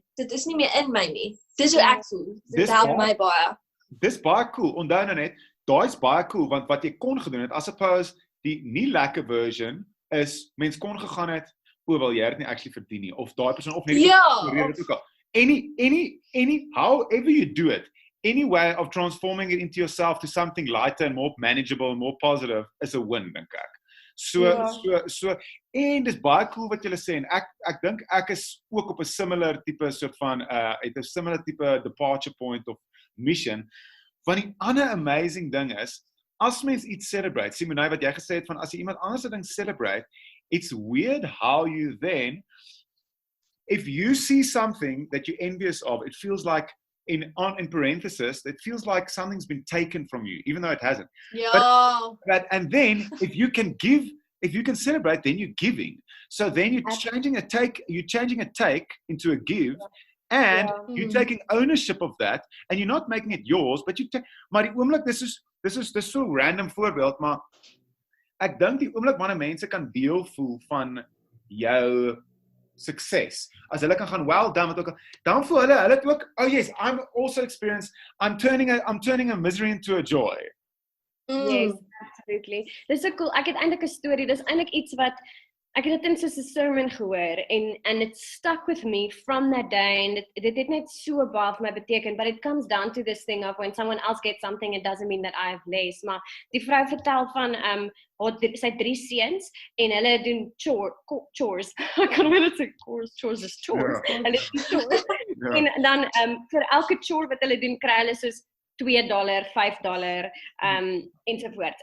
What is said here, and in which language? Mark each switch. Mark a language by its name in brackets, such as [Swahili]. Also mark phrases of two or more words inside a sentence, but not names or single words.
[Afrikaans] Dit is nie meer in my nie. Dis hoe ek voel. Dit help my baie. Dis baie cool. Onthou nou net, daai's baie cool want wat jy kon gedoen het, as suppose die nie lekker version is mens kon gegaan het, wel jy het nie actually verdien nie of daai persoon of net dit ook al. [English] Any however you do it, any way of transforming it into yourself to something lighter and more manageable and more positive is a win, [Afrikaans] dink ek. So en dis baie cool wat julle sê en ek dink ek is ook op 'n similar tipe soort van het 'n similar tipe [English] departure point of mission. [Afrikaans] Want die ander amazing ding is as mens iets celebrate, Simone, wat jy gesê het van as jy iemand anders 'n ding celebrate, [English] it's weird how you then if you see something that you're envious of, it feels like in parenthesis, it feels like something's been taken from you, even though it hasn't. [Afrikaans] Ja. [English] And then if you can celebrate, then you're giving. So then you're changing a take into a give, and you're taking ownership of that, and you're not making it yours, but [Afrikaans] maar die oomblik, dis so random voorbeeld, maar ek dink die oomblik wanneer mense kan deel voel van jou sukses, as hulle kan gaan [English] well done, [Afrikaans] dan voel hulle het ook, [English] oh yes, I'm also experienced, I'm turning a misery into a joy. Yes, absolutely. [Afrikaans] Dis so cool. Ek het eintlik 'n storie. Dis eintlik iets wat ek het dit in so 'n sermon gehoor [English] and it stuck with me from that day, [Afrikaans] and dit het net so baie vir my beteken, [English] but it comes down to this thing of when someone else gets something, it doesn't mean that I have less. [Afrikaans] Maar die vrou vertel van sy 3 seuns en hulle doen chores. Ek kan nie dit sê chores is chores. Ja. Hulle doen chores. En dan vir elke chore wat hulle doen, kry hulle soos $2, $5, ensovoorts.